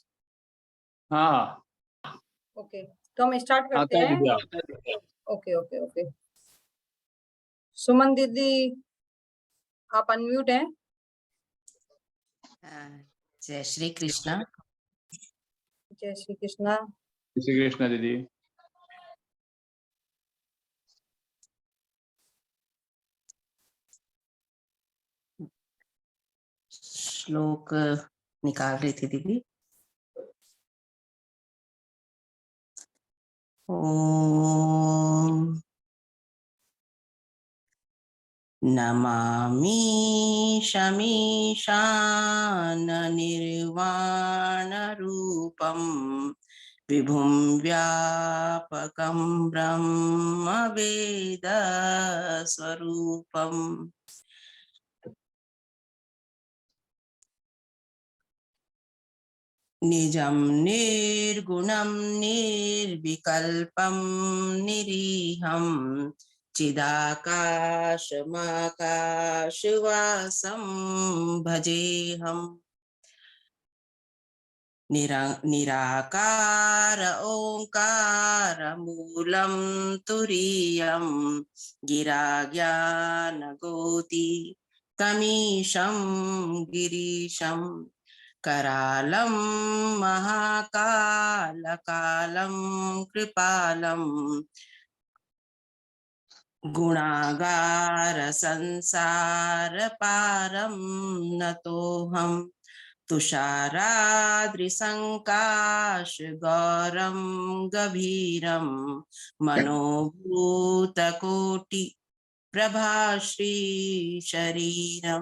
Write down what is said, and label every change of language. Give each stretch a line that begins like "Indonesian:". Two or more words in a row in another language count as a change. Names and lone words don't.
Hindi: हाँ ओके, तो हम स्टार्ट करते आता है हैं। दीदी।
English: okay okay okay.
Hindi: सुमन दीदी, आप अनम्यूट हैं। जय श्री कृष्णा। जय श्री कृष्णा। जय श्री कृष्णा दीदी। श्लोक निकाल रही थी दीदी।
Sanskrit: ओम नमामि शमीशान निर्वाण रूपम विभुं व्यापकं ब्रह्म वेद स्वरूपम निजं निर्गुणं निर्विकल्पं निरीहं चिदाकाशमाकाशवासं भजेऽहम् निराकार ओंकार मूलं तुरीयं गिरा ज्ञानगोति तमीशं गिरीशं करालं महाकालकालं कृपालं गुणागार संसार पारं नतोऽहम् तुषाराद्रिसङ्काश गौरं गभीरं मनोभूतकोटि प्रभाश्री शरीरम।